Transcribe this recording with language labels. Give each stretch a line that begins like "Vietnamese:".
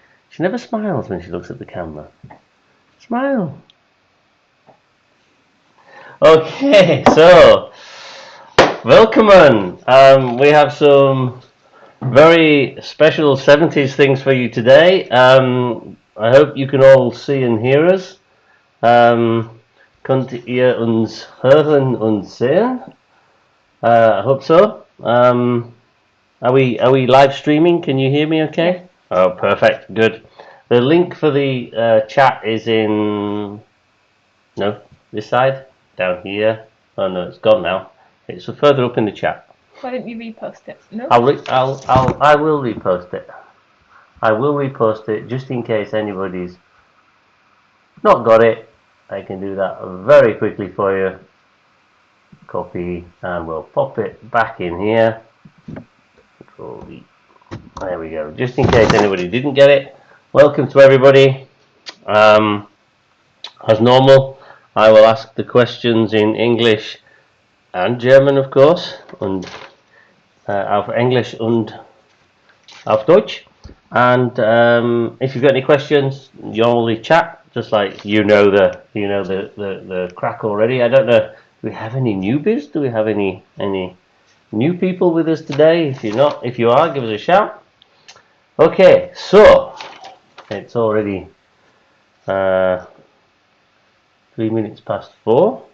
English: She never smiles when she looks at the camera. Smile. Okay, so welcome. We have some very special 70s things for you today. I hope you can all see and hear us.
German: Könnt ihr uns hören und sehen?
English: I hope so. Are we live streaming? Can you hear me okay? Yeah. Oh, perfect. Good. The link for the chat is in this side, down here. Oh no, it's gone now. It's further up in the chat. Why don't you repost it? No. I will repost it. I will repost it just in case anybody's not got it. I can do that very quickly for you. Copy, and we'll pop it back in here. Control V. There we go. Just in case anybody didn't get it. Welcome to everybody. As normal, I will ask the questions in English and German, of course, and
German: auf Englisch und auf Deutsch.
English: And if you've got any questions, you only chat. Just like you know the crack already. I don't know. Do we have any newbies? Do we have any new people with us today? If you are, give us a shout. Okay, so it's already 3 minutes past 4.